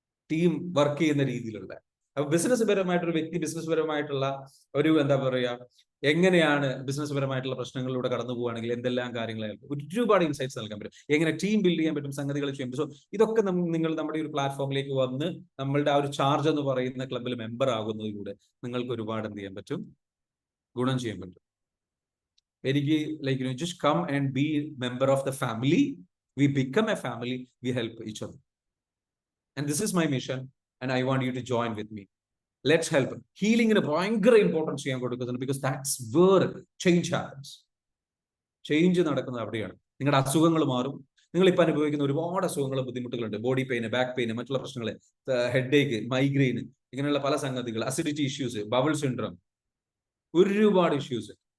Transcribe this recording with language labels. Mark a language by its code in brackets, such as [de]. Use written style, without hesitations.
[ml] Team work ചെയ്യുന്ന രീതിയിലുള്ള, അപ്പൊ ബിസിനസ് പരമായിട്ടൊരു വ്യക്തി ബിസിനസ് പരമായിട്ടുള്ള ഒരു എന്താ പറയാ, എങ്ങനെയാണ് ബിസിനസ് പരമായിട്ടുള്ള പ്രശ്നങ്ങളിലൂടെ കടന്നു പോവുകയാണെങ്കിൽ എന്തെല്ലാം കാര്യങ്ങളായിരിക്കും ഒരുപാട് ഇൻസൈറ്റ്സ് നൽകാൻ പറ്റും, എങ്ങനെ ടീം ബിൽഡ് ചെയ്യാൻ പറ്റും, സംഗതികൾ ചെയ്യാൻ പറ്റും. സോ ഇതൊക്കെ നിങ്ങൾ നമ്മുടെ ഒരു പ്ലാറ്റ്ഫോമിലേക്ക് വന്ന് നമ്മളുടെ ആ ഒരു ചാർജ് എന്ന് പറയുന്ന ക്ലബിൽ മെമ്പർ ആകുന്നതിലൂടെ നിങ്ങൾക്ക് ഒരുപാട് എന്ത് ചെയ്യാൻ പറ്റും, ഗുണം ചെയ്യാൻ പറ്റും. [en] എനിക്ക് like just come and be member of the family. We become a family, we help each other. And this is my mission, and I want you to join with me. Let's help. [ml] ഹീലിംഗിന് ഭയങ്കര importance ചെയ്യാൻ കൊടുക്കുന്നുണ്ട്. [en] Because that's where change happens. [ml] Change നടക്കുന്നത് അവിടെയാണ്. നിങ്ങളുടെ അസുഖങ്ങൾ മാറും. നിങ്ങൾ ഇപ്പൊ അനുഭവിക്കുന്ന ഒരുപാട് അസുഖങ്ങൾ, ബുദ്ധിമുട്ടുകളുണ്ട്. ബോഡി പെയിന്, ബാക്ക് പെയിന്, മറ്റുള്ള പ്രശ്നങ്ങൾ, ഹെഡേക്ക്, മൈഗ്രെയിൻ, ഇങ്ങനെയുള്ള പല സംഗതികൾ, അസിഡിറ്റി ഇഷ്യൂസ്, ബബിൾ സിൻഡ്രം, ഒരുപാട് ഇഷ്യൂസ്.